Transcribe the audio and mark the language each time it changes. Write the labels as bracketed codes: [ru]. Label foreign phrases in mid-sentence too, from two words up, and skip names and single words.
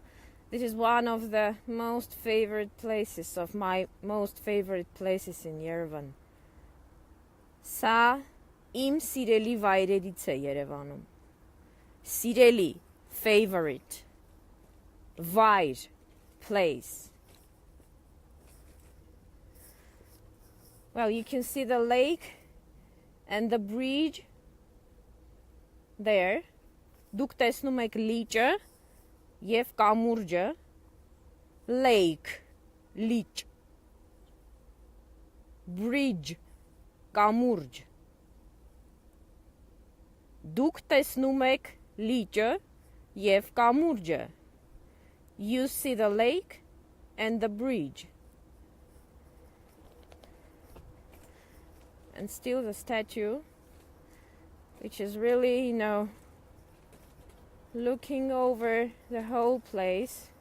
[en] This is one of the most favorite places, of my most favorite places in Yerevan. [hy] Սա իմ սիրելի վայրերից է Երևանում. Սիրելի, favorite, վայր, place. [en] Well, you can see the lake and the bridge there. [hy] Դուք տեսնում եք լիճը եւ կամուրջը. Lake, լիճ. Bridge, կամուրջ. Դուք տեսնում եք լիճը եւ կամուրջը. [en] You see the lake and the bridge. And still the statue, which is really, looking over the whole place.